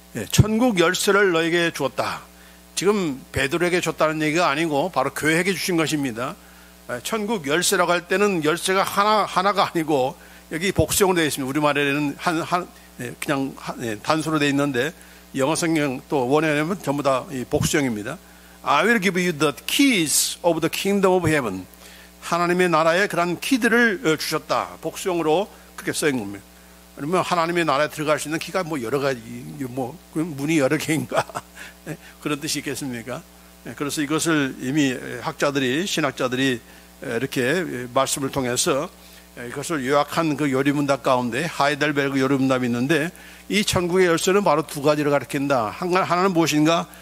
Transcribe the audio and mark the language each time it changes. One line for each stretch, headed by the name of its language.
Korean: 천국 열쇠를 너에게 주었다. 지금 베드로에게 줬다는 얘기가 아니고 바로 교회에게 주신 것입니다. 천국 열쇠라고 할 때는 열쇠가 하나가 아니고 여기 복수형으로 되어 있습니다. 우리말에는 그냥 단수로 되어 있는데 영어 성경 또 원어에는 전부 다 복수형입니다.
English: I will give you the keys of the kingdom of heaven.
Korean: 하나님의 나라의 그런 키들을 주셨다. 복수형으로 그렇게 써있는 겁니다. 그러면 하나님의 나라에 들어갈 수 있는 키가 뭐 여러 가지, 뭐 문이 여러 개인가 그런 뜻이 있겠습니까? 그래서 이것을 이미 학자들이, 신학자들이 이렇게 말씀을 통해서 이것을 요약한 그 요리문답 가운데 하이델베르그 요리문답이 있는데, 이 천국의 열쇠는 바로 두 가지를 가리킨다. 하나는 무엇인가?